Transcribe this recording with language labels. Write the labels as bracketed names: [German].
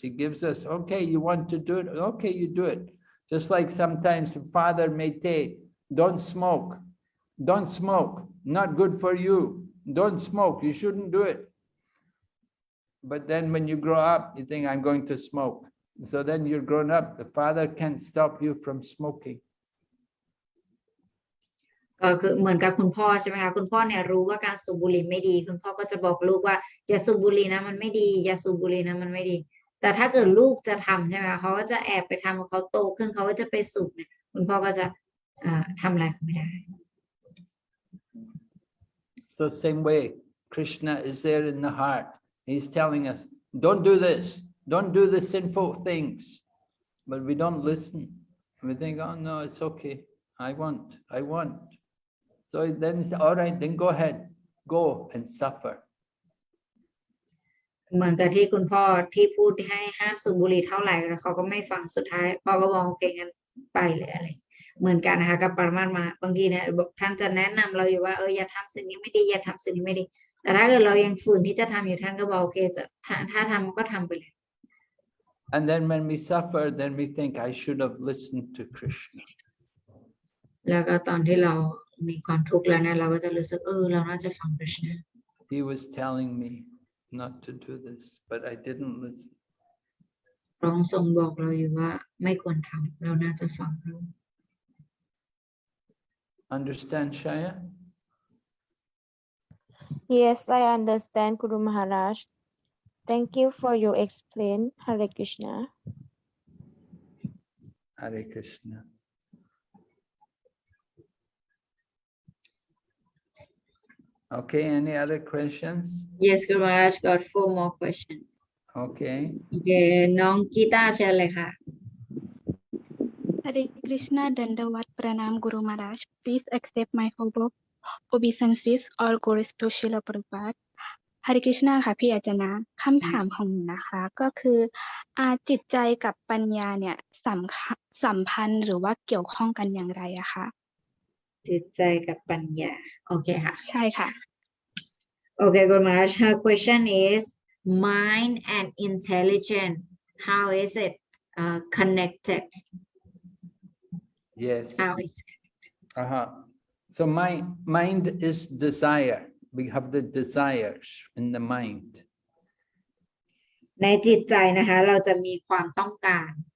[English] He gives us, okay, you want to do it? Okay, you do it. Just like sometimes the father may say, don't smoke, not good for you, don't smoke, you shouldn't do it. But then when you grow up, you think, I'm going to smoke. So then you're grown up, the father can't stop you from smoking. [Thai] ก็คือเหมือนกับคุณพ่อใช่ไหมคะคุณพ่อเนี่ยรู้ว่าการสูบบุหรี่ไม่ดีคุณพ่อก็จะบอกลูกว่าอย่าสูบบุหรี่นะมันไม่ดีอย่าสูบบุหรี่นะมันไม่ดีแต่ถ้าเกิดลูกจะทำใช่ไหมคะเขาก็จะแอบไปทำเขาโตขึ้นเขาก็จะไปสูบเนี่ยคุณพ่อก็จะทำอะไรเขาไม่ได้ [English] So same way, Krishna is there in the heart. He's telling us, don't do this, don't do the sinful things. But we don't listen. We think, oh no, it's okay. I want. So then it's all right, then go ahead, go and suffer. [Thai] เหมือนกับที่คุณพ่อที่พูดให้ห้ามสูบบุหรี่เท่าไหร่แล้วเขาก็ไม่ฟังสุดท้ายพ่อก็บอกโอเคงั้นไปเลยอะไรเหมือนกันนะคะกับปรมามาบางทีเนี่ยท่านจะแนะนำเราอยู่ว่าอย่าทำสิ่งนี้ไม่ดีอย่าทำสิ่งนี้ไม่ดีแต่ถ้าเกิดเรายังฝืนที่จะทำอยู่ท่านก็บอกโอเคถ้าทำก็ทำไปเลย [English] And then when we suffer, then we think, I should have listened to Krishna. [Thai] แล้วก็ตอนที่เรามีความทุกข์แล้วเนี่ยเราก็จะรู้สึกเราน่าจะฟังกฤษณะ [English] He was telling me not to do this, but I didn't listen. [Thai] พระองค์ทรงบอกเราอยู่ว่าไม่ควรทำเราน่าจะฟังพระองค์ [English] Understand, Shaya? Yes, I understand, Guru Maharaj. Thank you for your explain. Hare Krishna. Hare Krishna. Okay, any other questions? Yes, Guru Maharaj got 4 more questions. Okay. [Thai] Okay, น้องกีตาร์เชิญเลยค่ะ [English] Hare Krishna Dandavat Pranam Guru Maharaj. Please accept my humble obeisances. All glories to Srila Prabhupada. [Thai] Hare Krishna ค่ะพี่อาจารย์นะคำถามของหนูนะคะก็คือจิตใจกับปัญญาเนี่ยสัมพันธ์หรือว่าเกี่ยวข้องกันอย่างไรอะคะ จิตใจกับปัญญา โอเคค่ะ ใช่ค่ะ [English] Okay, Guru Maharaj, her question is mind and intelligence. How is it connected? Yes. How is So mind is desire. We have the desires in the mind. [Thai] ในจิตใจนะคะเราจะมีความต้องการ